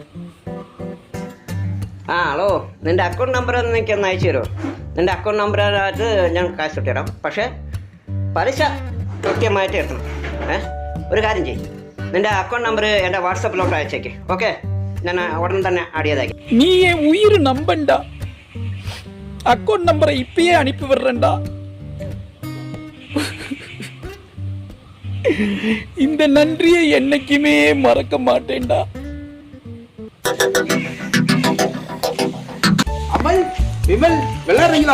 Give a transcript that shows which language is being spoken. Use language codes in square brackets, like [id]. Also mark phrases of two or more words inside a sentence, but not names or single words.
[ml] ആ, ഹലോ, നിന്റെ അക്കൗണ്ട് നമ്പർ എനിക്ക് ഒന്ന് അയച്ചു തരുമോ? നിന്റെ അക്കൗണ്ട് നമ്പറിനകത്ത് ഞാൻ കാശ് ഇട്ടുതരാം. പക്ഷേ പലിശ കൃത്യമായിട്ട് എത്തണം. ഒരു കാര്യം ചെയ്യും, നിന്റെ അക്കൗണ്ട് നമ്പർ എൻ്റെ വാട്സപ്പിലോട്ട് അയച്ചേക്ക്. ഓക്കെ, ഞാൻ ഉടൻ തന്നെ ആഡ് ചെയ്തേക്കാം. [ta] நீ என் உயிர் நம்பண்டா. அக்கௌண்ட் நம்பரை இப்பயே அனுப்பி விடுறேன்டா. இந்த நன்றியை என்னைக்குமே மறக்க மாட்டேன்டா. அமல், விமல், விளையாடுறீங்களா?